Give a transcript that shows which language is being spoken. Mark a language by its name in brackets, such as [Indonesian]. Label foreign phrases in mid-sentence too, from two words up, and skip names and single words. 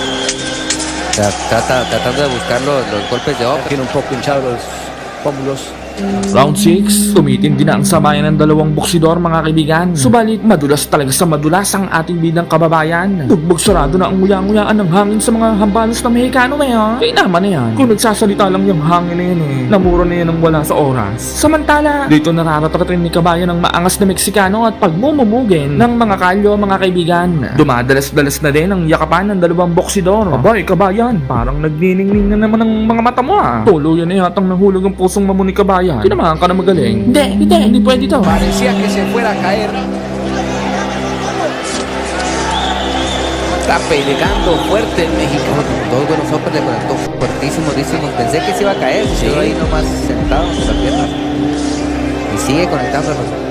[Spanish] Tratando de buscar los golpes de off. Tiene un poco hinchado los pómulos. [Filipino] Round 6, tumitindi na ang sabayan ng dalawang boksidor mga kaibigan. Subalit madulas talaga sa madulas ang ating bidang kababayan. Tugbog sarado na ang nguya-nguyaan ng hangin sa mga hambalos na Mexicano ngayon. Kaya naman na yan, kung nagsasalita lang yung hangin na yan namura na yan ng wala sa oras. Samantala, dito nararatratin ni kabayan ng maangas na Meksikano at pagmumumugin ng mga kalyo mga kaibigan. Dumadalas-dalas na din ang yakapan ng dalawang boksidor. Abay kabayan, parang nagniningning na naman ang mga mata mo Tuluyan na yatang nahulog ang pusong mamo ni kabayan. Kinamahan ka na magaling. Hindi pwede to. [Spanish] Parecía que se fuera a caer. Está pegando fuerte el mexicano. Dos buenos hombres le conectó fuertísimo. Pensé que se iba a caer, se quedó ahí nomás sentado con las piernas. Y sigue conectándolo.